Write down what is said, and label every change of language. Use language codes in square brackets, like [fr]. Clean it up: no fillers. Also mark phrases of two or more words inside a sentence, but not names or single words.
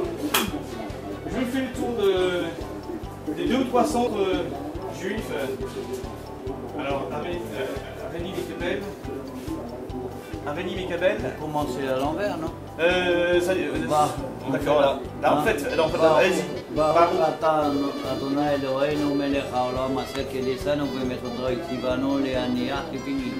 [fr] Je fais le tour des 2 ou 3 centres juifs. Alors, [he] הריני מקבל. [fr] Commencer à l'envers, non? D'accord, là en fait, allez-y. [he] ברוך אתה אדוני אלוהינו מלך העולם אשר קידשנו ומצוותיו ציוונו להניח תפילין.